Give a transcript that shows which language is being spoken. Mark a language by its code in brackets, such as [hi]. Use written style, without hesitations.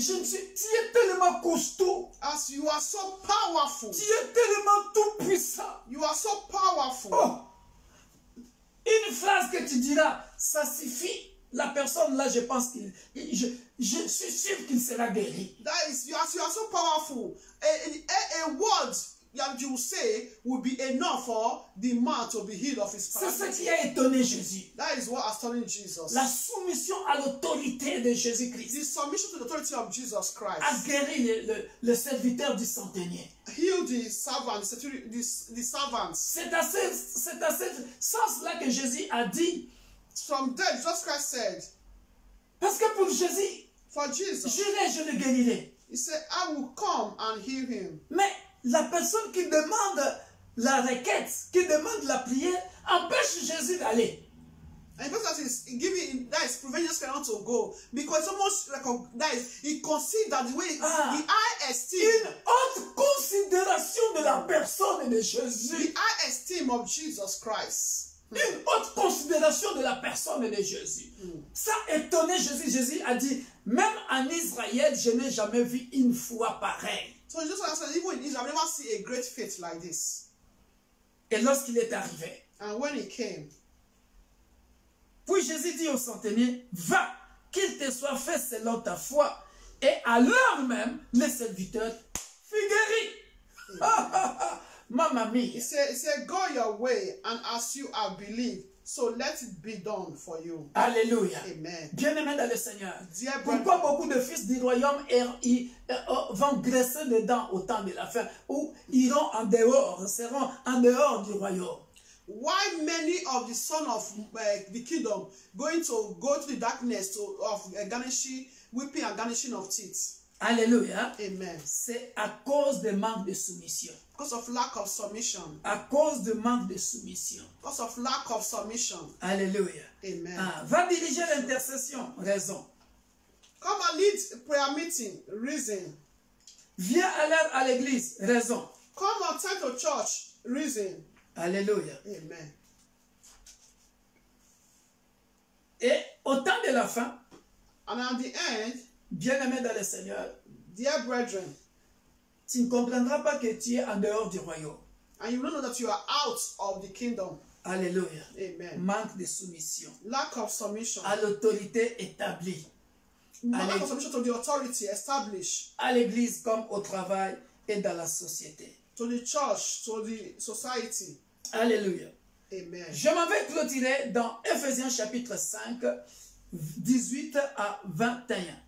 [fr] Tu es tellement costaud. [en] As you are so powerful. [fr] Tu es tellement tout puissant. [en] You are so powerful. [fr] Oh, une phrase que tu diras, ça suffit. La personne là, je pense je suis sûr qu'il sera guéri. [en] That is, you are so powerful. A word that you say will be enough for the man to be healed of his [fr] C'est ce [en] paralysis. [fr] qui a étonné Jésus. [en] That is what astonished Jesus. [fr] La soumission à l'autorité de Jésus-Christ [en] The submission to the authority of Jesus [fr] a [en] Christ [fr] guéri le serviteur du centenier. [en] healed the servants, the servants. [fr] C'est à ce sens-là que Jésus a dit, [en] From there, Jesus Christ said, [fr] parce que pour Jésus, [en] for Jesus, [fr] j'irai, je le guérirai. [en] he said, I will come and heal him. [fr] Mais la personne qui demande la requête, qui demande la prière, empêche Jésus d'aller. [en] And the person that is giving, that is preventing us to go, because almost recognized, he considered the way, the high esteem, [fr] Une haute considération de la personne de [en] the [fr] Jésus. [en] high esteem of Jesus Christ. [fr] Une haute considération de la personne de Jésus. Ça étonnait Jésus. Jésus a dit, même en Israël, je n'ai jamais vu une foi pareille. [en] So Jesus Christ said, even in Israel, I've never seen a great faith like this. [fr] Et lorsqu'il est arrivé, [en] And when he came, [fr] puis Jésus dit au centenier, va, qu'il te soit fait selon ta foi. Et à l'heure même, le serviteur fut guéri. [it] Mamma [en] he [it] mia. [en] said, go your way, and as you have believed, so let it be done for you. [fr] Alléluia. Amen. Bien-aimés dans le Seigneur. [en] Dear [fr] Pourquoi [en] brethren, [fr] beaucoup de fils du royaume vont graisser les dents au temps de la fin, ou iront en dehors, seront en dehors du royaume? [en] why many of the son of the kingdom going to go to the darkness of garnishing, weeping and garnishing of teeth? [fr] Alléluia. Amen. C'est à cause de manque de soumission. [en] Because of lack of submission. [fr] À cause de manque de soumission. [en] Because of lack of submission. [fr] Alléluia. Amen. Va diriger l'intercession. Raison. [en] Come and lead prayer meeting. Reason. [fr] Viens à l'heure à l'église. Raison. [en] Come on time to church. Reason. [fr] Alléluia. Amen. Et au temps de la fin, [en] And at the end, [fr] bien-aimé dans le Seigneur, [en] dear brethren, [fr] tu ne comprendras pas que tu es en dehors du royaume. [en] and you will know that you are out of the kingdom. [fr] Alléluia. Amen. Manque de soumission [en] Lack of submission. [fr] à l'autorité établie. [en] Lack of submission to the authority established. [fr] À l'église comme au travail et dans la société. [en] To the church, to the society. [fr] Alléluia. Amen. Je m'en vais clôturer dans Ephésiens chapitre 5, 18 à 21.